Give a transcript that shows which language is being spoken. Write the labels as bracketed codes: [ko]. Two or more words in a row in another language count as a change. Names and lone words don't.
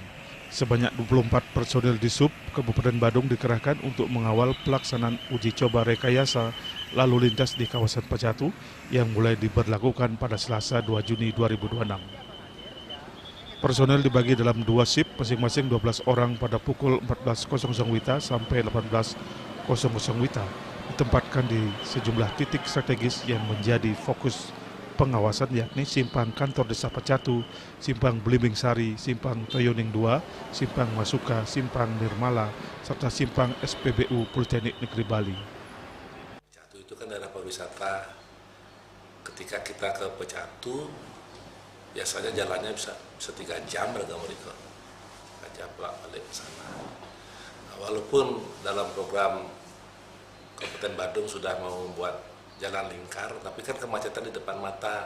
[id] Sebanyak 24 personil di Sub Kabupaten Badung dikerahkan untuk mengawal pelaksanaan uji coba rekayasa lalu lintas di kawasan Pecatu yang mulai diberlakukan pada Selasa 2 Juni 2026. Personel dibagi dalam 2 shift, masing-masing 12 orang pada pukul 14.00 WITA sampai 18.00 WITA, ditempatkan di sejumlah titik strategis yang menjadi fokus pengawasan, yakni Simpang Kantor Desa Pecatu, Simpang Belimbing Sari, Simpang Toyoning 2, Simpang Masuka, Simpang Nirmala, serta Simpang SPBU Politeknik Negeri Bali. Pecatu itu kan daerah pariwisata. Ketika kita ke Pecatu, biasanya jalannya bisa 3 jam beragam mereka. 3 jam balik ke sana. Nah, walaupun dalam program Kabupaten Badung sudah mau membuat jalan lingkar, tapi kan kemacetan di depan mata.